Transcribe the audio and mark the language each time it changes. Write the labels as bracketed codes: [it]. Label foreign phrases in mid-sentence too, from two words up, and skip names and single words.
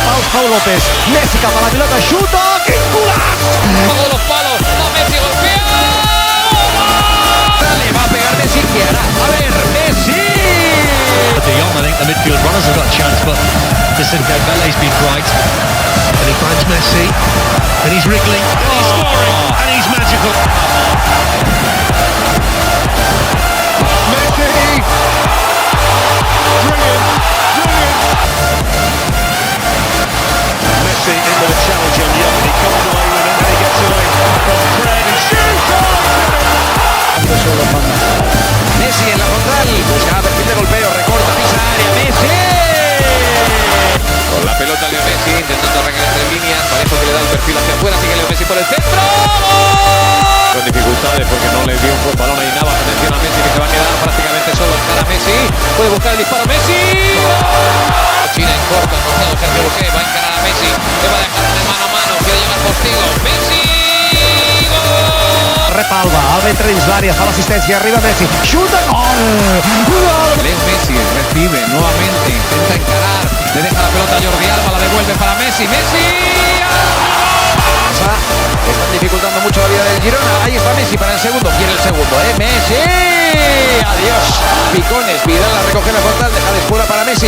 [ca] Pau López, Messi cap a la pilota, xuta, quin golaç! [es] Todos los palos, va Messi, golpea. Le va a pegar Messi, ¿qué hará? A ver, Messi. [en] De Jong, I think the midfield runners have got a chance, but listen, Dembele's been bright. And he finds Messi, and he's wriggling, and he's scoring, and he's magical. Messi. Brilliant, brilliant. Messi into the challenge on Young, and he comes away with it, and he gets away from Fred, and shoots! [es] Messi en la frontal, busca perfil de golpeo, recorta, pisa área, Messi. Con la pelota Leo Messi intentando arrancar entre líneas, Parejo que le da el perfil hacia afuera, sigue Leo Messi por el centro. ¡Gol! Con dificultades porque no le dio un buen balón ahí nada. Atención a Messi que se va a quedar prácticamente solo. Encara Messi, puede buscar el disparo Messi. China en corto, asociado Sergio Busquets, va a encarar a Messi, le va a dejar de mano a mano, quiere llegar Postigo, Messi. ¡Gol! [ca] Rep Alba entra dins l'àrea, fa l'assistència, arriba Messi, xuta, gol! [es] Leo Messi recibe nuevamente, intenta encarar, le deja la pelota a Jordi Alba, la devuelve para Messi, Messi. Están dificultando mucho la vida del Girona. Ahí está Messi para el segundo. Quiere el segundo, Messi. Adiós. Picones. Vidal la recoge en la frontal. Deja de escuela para Messi.